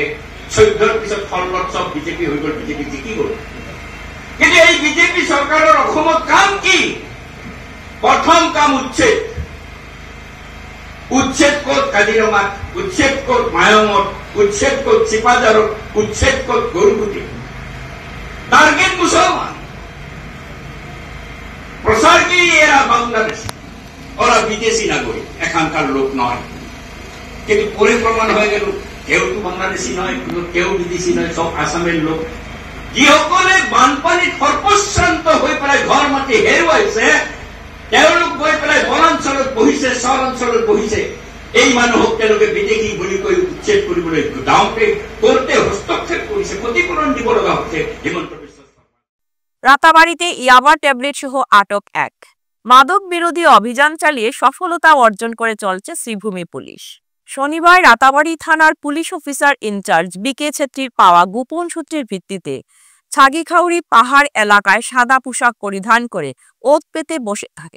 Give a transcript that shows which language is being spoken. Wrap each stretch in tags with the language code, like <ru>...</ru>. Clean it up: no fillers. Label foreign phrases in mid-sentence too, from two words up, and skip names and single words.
<as>14ৰ পিছত ফলত চব বিজেপি হৈ গল, বিজেপি জিকি গল। কিন্তু এই বিজেপি চৰকাৰৰ অসমত কাম কি? প্ৰথম কাম উচ্ছেদ। উচ্ছেদ ক'ত? কাজিৰঙাত, উচ্ছেদ ক'ত? মায়ঙত, উচ্ছেদ ক'ত? চিপাঝাৰত, উচ্ছেদ ক'ত? গৰুগুটি। টার্গেট মুসলমান।</as> <bn>প্রসার কি? এরা বাংলাদেশ, ওরা বিদেশি নাগরিক, এখানকার লোক নয়। কিন্তু পরে প্রমাণ হয়ে গেল কেউ তো বাংলাদেশি নয়, কেউ বিদেশি নয়, সব আসামের লোক।</bn> <as>যিসকলে বানপানীত সৰ্বশ্ৰান্ত হৈ পেলাই ঘৰ মাটি হেৰুৱাইছে, তেওঁলোক গৈ পেলাই বনাঞ্চলত বহিছে, চৰ অঞ্চলত বহিছে। এই মানুহক তেওঁলোকে বিদেশী বুলি কৈ উচ্ছেদ কৰিবলৈ যাওঁতে কোৰ্টে হস্তক্ষেপ কৰিছে, ক্ষতিপূৰণ দিব লগা হৈছে। হিমন্ত বিশ্ব</as> <bn>রাতাবাড়িতে ইয়াবা ট্যাবলেট সহ আটক 1। মাদক বিরোধী অভিযান চালিয়ে সফলতা অর্জন করে চলছে শ্রীভূমি পুলিশ। শনিবার রাতাবাড়ি থানার পুলিশ অফিসার ইনচার্জ বিকে ছেত্রীর পাওয়া গোপন সূত্রের ভিত্তিতে ছাগিখাউড়ি পাহাড় এলাকায় সাদা পোশাক পরিধান করে ওত পেতে বসে থাকে।</bn>